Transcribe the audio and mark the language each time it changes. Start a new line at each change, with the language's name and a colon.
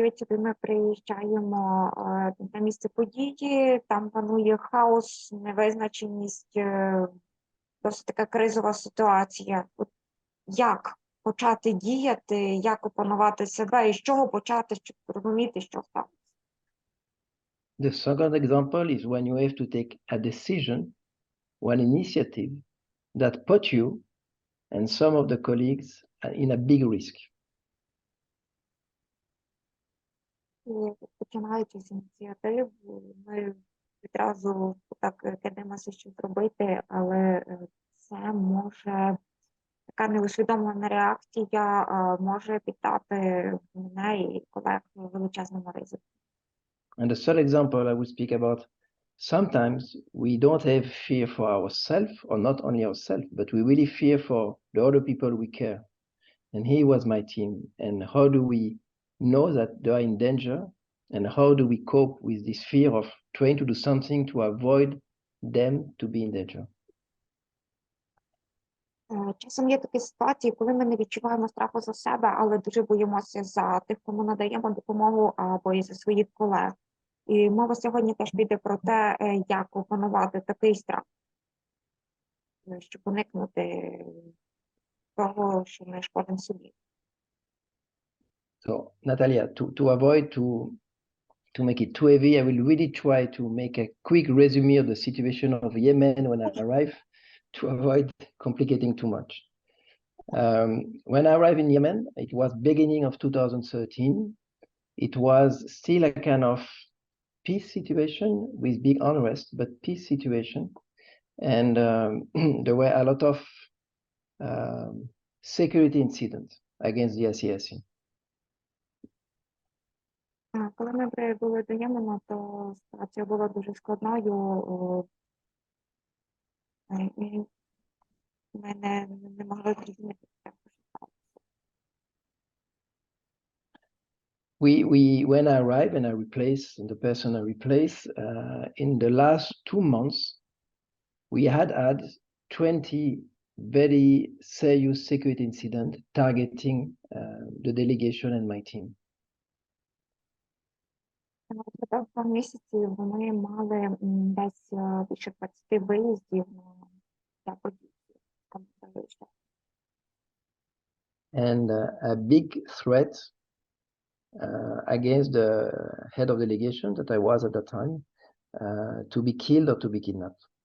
Ukrainian: Ми приїжджаємо на місце події, там панує хаос, невизначеність, досить така кризова ситуація. Як почати діяти, як опанувати себе і з чого почати, щоб зрозуміти, що сталося?
English: The second example is when you have to take a decision, one initiative that put you and some of the colleagues in a big risk.
Ukrainian: Починаючи з ініціатив, ми відразу так кидаємося, що зробити, але це може, така неусвідомлена реакція може піддати мене і колег величезному ризику.
English: And the third example I will speak about, sometimes we don't have fear for ourselves, or not only ourselves, but we really fear for the other people we care. And here was my team. And how do we know that they are in danger? And how do we cope with this fear of trying to do something to avoid them to be in danger?
Ukrainian: Часом є такі ситуації, коли ми не відчуваємо страху за себе, але дуже боїмося за тих, кому надаємо допомогу, або і за своїх колег. І мова сьогодні теж піде про те, як опанувати такий страх, щоб уникнути того, що ми шкодимо собі.
English: So, Natalia, to avoid to make it too heavy, I will really try to make a quick resume of the situation of Yemen when I arrived, to avoid complicating too much. When I arrived in Yemen, it was beginning of 2013. It was still a kind of peace situation with big unrest, but peace situation. And there were a lot of security incidents against the ICRC.
Ukrainian: Коли ми прибули до Ємена, то ситуація була дуже складною. І ми не могли зрозуміти, як
English: When I arrived and I replaced the person I replaced, in the last 2 months, we had 20 very serious security incidents targeting the delegation and my team.
Ukrainian: Протягом 2 місяців ми мали десь більше 20 виїздів для подій.
English: And a big threat against the head of delegation that I was at that time, to be killed or to be kidnapped.